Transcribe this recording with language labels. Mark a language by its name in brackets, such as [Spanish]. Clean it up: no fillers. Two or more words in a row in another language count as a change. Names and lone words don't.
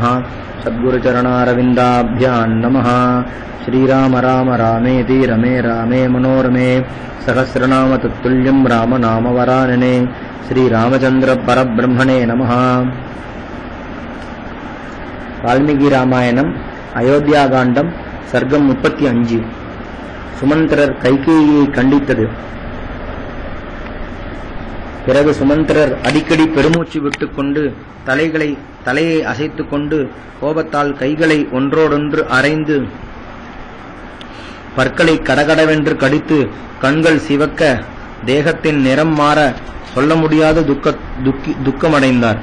[Sanskrit] सद्गुरुचरणारविन्दाभ्यां नमः। श्रीराम राम रामेति रमे रामे मनोरमे सहस्रनाम तत्तुल्यं राम नाम वरानने। श्रीरामचंद्र परब्रह्मणे नमः। [Tamil] वाल्मीकि रामायणம் அயோத்தியாகாண்டம் சர்க்கம் 35. சுமந்திரர் கைகேயியை கண்டித்தது. பிறகு சுமந்திரர் அடிக்கடி பெருமூச்சு விட்டுக்கொண்டு தலையை அசைத்துக் கொண்டு கோபத்தால் கைகளை ஒன்றோடொன்று அரைந்து பற்களை கடகடவென்று கடித்து கண்கள் சிவக்க தேகத்தின் நிறம் மாற சொல்ல முடியாத துக்கமடைந்தார்.